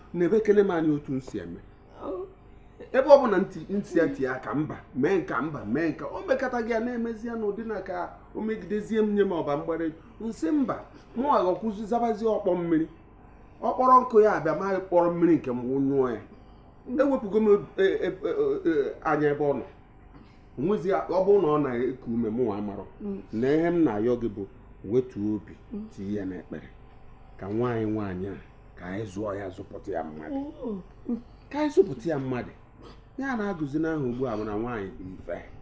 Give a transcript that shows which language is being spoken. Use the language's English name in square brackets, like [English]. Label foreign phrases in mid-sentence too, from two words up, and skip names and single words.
[Igbo] Nebe kene ma anyị otu m si eme. Ebe ọ bụla ntị, ntị ya tie aka, mba, mee nka, mba, mee nka. O mekata gị ya na-emezi ya n'ụdị na ka o megidezie m, nye m ọba mgbere. Nsị mba, mụ aghọkwuzi zabazie ọkpọ mmiri. Ọ kpọrọ nkụ ya abịa, ma kpọrọ mmiri nke m wụ nyụọ ya. Ewepụgo m, e, e, e, e, anya ebe ọ nọ. Onwezi ya, ọ bụrụ na ọ na-eku ume, mụ nwa amarọ. Mm. Na ihe m na-ayọ gị bụ wetuo obi, Mm. tinye ya n'ekpere. Ka nwaanyị, nwaanyị a, ka anyị zụọ ya, zụpụta ya mmadụ. Mm. Ka anyị zụpụta ya mmadụ. Ya na-agụzi n'ahụ ugbu a bụ na nwaanyị dị ife.